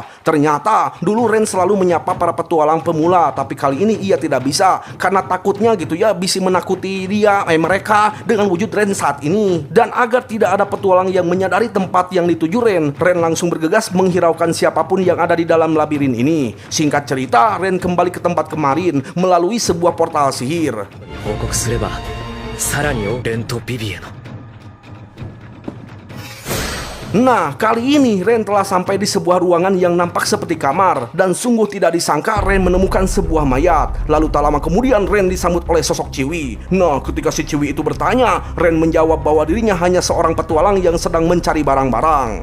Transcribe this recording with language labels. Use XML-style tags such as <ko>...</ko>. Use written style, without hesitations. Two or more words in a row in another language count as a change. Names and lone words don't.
<id>Ternyata dulu Ren selalu menyapa para petualang pemula, tapi kali ini ia tidak bisa karena takutnya gitu ya bisa menakuti mereka dengan wujud Ren saat ini. Dan agar tidak ada petualang yang menyadari tempat yang dituju Ren langsung bergegas menghiraukan siapapun yang ada di dalam labirin ini. Singkat cerita, Ren kembali ke tempat kemarin melalui sebuah portal sihir.</id> <ja>報告すれば、さらにレンとビビへの</ja> <id>Nah, kali ini Ren telah sampai di sebuah ruangan yang nampak seperti kamar. Dan sungguh tidak disangka Ren menemukan sebuah mayat. Lalu tak lama kemudian Ren disambut oleh sosok Ciwi. Nah, ketika si Ciwi itu bertanya, Ren menjawab bahwa dirinya hanya seorang petualang yang sedang mencari barang-barang.</id>